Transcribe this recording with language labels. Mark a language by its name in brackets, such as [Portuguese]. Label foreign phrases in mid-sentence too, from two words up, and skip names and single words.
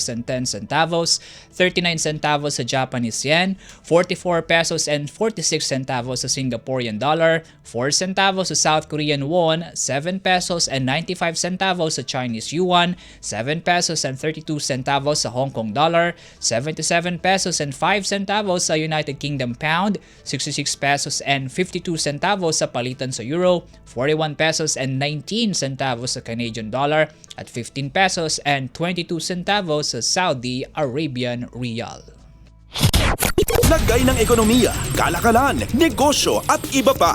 [Filipino] and 10 centavos, 39 centavos sa Japanese yen, 44 pesos and 46 centavos sa Singaporean dollar, 4 centavos sa South Korean won, 7 pesos and 95 centavos sa Chinese yuan, 7 pesos and 32 centavos sa Hong Kong dollar, 77 pesos and 5 centavos sa United Kingdom pound, 66 pesos and 52 centavos sa palitan sa euro, 41 pesos and 19 centavos sa Canadian dollar, at 15 pesos and 22 centavos sa Saudi Arabian Riyal. Lagay ng ekonomiya, kalakalan, negosyo at iba pa.